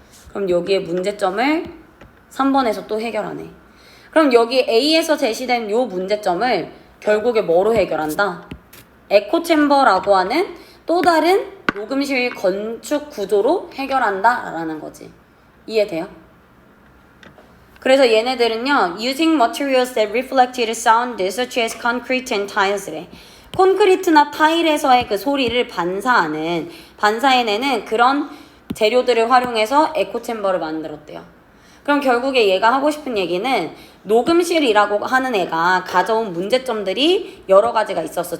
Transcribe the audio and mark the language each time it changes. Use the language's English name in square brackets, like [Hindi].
[Korean] 그럼 여기에 문제점을 3번에서 또 해결하네. 그럼 여기 A에서 제시된 요 문제점을 결국에 뭐로 해결한다? 에코챔버라고 하는 또 다른 녹음실 건축 구조로 해결한다 라는 거지. 이해돼요? 그래서 얘네들은요 [English] using materials that reflected sound such as concrete and tiles래. [Korean] 콘크리트나 타일에서의 그 소리를 반사해내는 그런 재료들을 활용해서 에코챔버를 만들었대요. 그럼 결국에 얘가 하고 싶은 얘기는 녹음실이라고 하는 애가 가져온 문제점들이 여러 가지가 있었어.